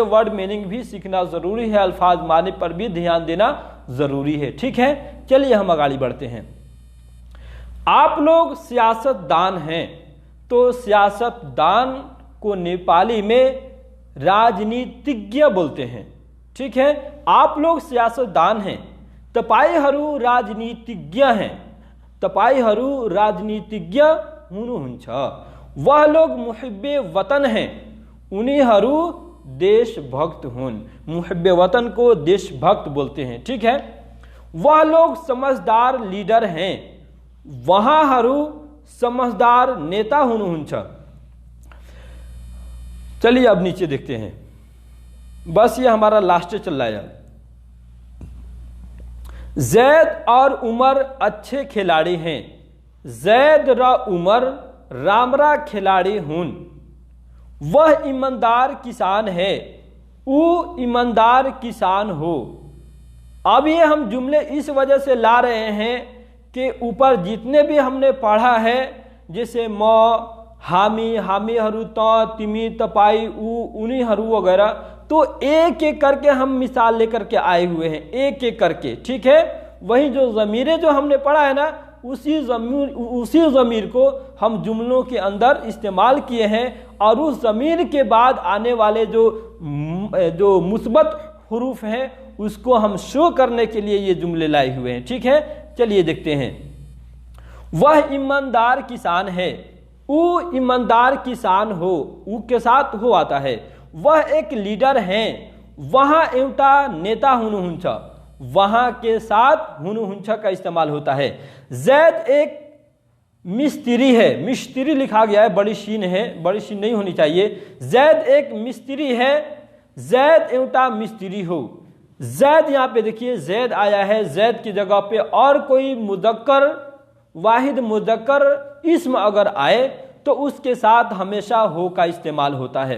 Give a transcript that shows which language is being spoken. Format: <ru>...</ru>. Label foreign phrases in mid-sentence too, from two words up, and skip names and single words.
<en>word meaning</en> <ur>بھی سیکھنا ضروری ہے، الفاظ معنی پر بھی دھیان دینا ضروری ہے، ٹھیک ہے. چلیے ہم آگے بڑھتے ہیں. آپ لوگ سیاستدان ہیں، تو سیاستدان کو نیپالی میں राजनीतिज्ञ بولتے ہیں، ٹھیک ہے। آپ لوگ سیاستدان ہیں,</ur> <ne>तपाईहरू राजनीतिज्ञ हैं, तपाईहरू राजनीतिज्ञ हुनुहुन्छ।</ne> <ur>وہ لوگ محبِ وطن ہیں,</ur> <ne>उनीहरू देशभक्त हुन्।</ne> <ur>محبِ وطن کو देशभक्त بولتے ہیں، ٹھیک ہے। وہ لوگ سمجھدار لیڈر ہیں,</ur> <ne>वहाँहरू समझदार नेता हुनुहुन्छ।</ne> <ur>چلیے اب نیچے دیکھتے ہیں، بس یہ ہمارا لاسٹ چل رہا ہے. زید اور عمر اچھے کھلاڑی ہیں,</ur> <ne>जैद र उमर रामरा खिलाड़ी हुन।</ne> <ur>وہ ایماندار کسان ہے,</ur> <ne>वो ईमानदार किसान हो।</ne> <ur>اب یہ ہم جملے اس وجہ سے لا رہے ہیں کہ اوپر جتنے بھی ہم نے پڑھا ہے، جیسے</ur> <ne>म, हामी, हामीहरू, त, तिमी, तपाई, उ, उनीहरू</ne> <ur>وغیرہ، تو ایک ایک کر کے ہم مثال لے کر کے آئے ہوئے ہیں، ایک ایک کر کے، ٹھیک ہے. وہی جو ضمیریں جو ہم نے پڑھا ہے نا، اسی ضمیر کو ہم جملوں کے اندر استعمال کیے ہیں، اور اس ضمیر کے بعد آنے والے جو مثبت حروف ہیں اس کو ہم شو کرنے کے لیے یہ جملے لائے ہوئے ہیں، ٹھیک ہے. چلیے دیکھتے ہیں. وہ ایماندار کسان ہے,</ur> <ne>वो ईमानदार किसान हो,</ne> <ur>ऊ کے ساتھ हो آتا ہے। وہ ایک لیڈر ہیں,</ur> <ne>वहाँ एउटा नेता हुनुहुन्छ,</ne> <ur>वहाँ کے ساتھ हुनुहुन्छ کا استعمال ہوتا ہے। زید ایک مستری ہے، مستری لکھا گیا ہے، بڑی شین ہے، بڑی شین نہیں ہونی چاہیے. زید ایک مستری ہے,</ur> <ne>जैद एउटा मिस्त्री हो।</ne> <ur>زید یہاں پہ دیکھیے زید آیا ہے، زید کی جگہ پہ اور کوئی مذکر، واحد مذکر اسم اگر آئے تو اس کے ساتھ ہمیشہ हो کا استعمال ہوتا ہے।</ur>